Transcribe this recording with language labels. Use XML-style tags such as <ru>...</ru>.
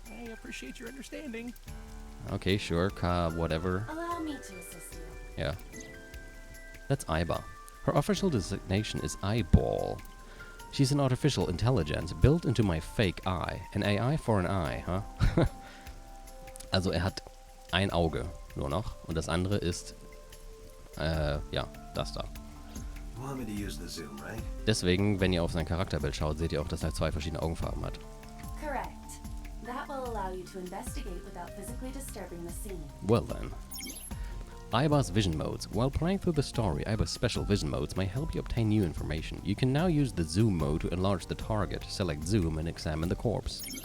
<en>I appreciate your understanding. Okay, sure, whatever. Allow me to assist you. Yeah. That's Iba. Her official designation is Eyeball. She's an artificial intelligence built into my fake eye. An AI for an eye, huh?</en> <de>Also er hat ein Auge nur noch und das andere ist, ja, das da.</de> <en>You want me to use the zoom, right?</en> <de>Deswegen, wenn ihr auf sein Charakterbild schaut, seht ihr auch, dass er 2 verschiedene Augenfarben hat.</de> <en>Correct. That will allow you to investigate without physically disturbing the scene. Well then. Iba's vision modes. While playing through the story, Iba's special vision modes may help you obtain new information. You can now use the zoom mode to enlarge the target, select zoom, and examine the corpse.</en>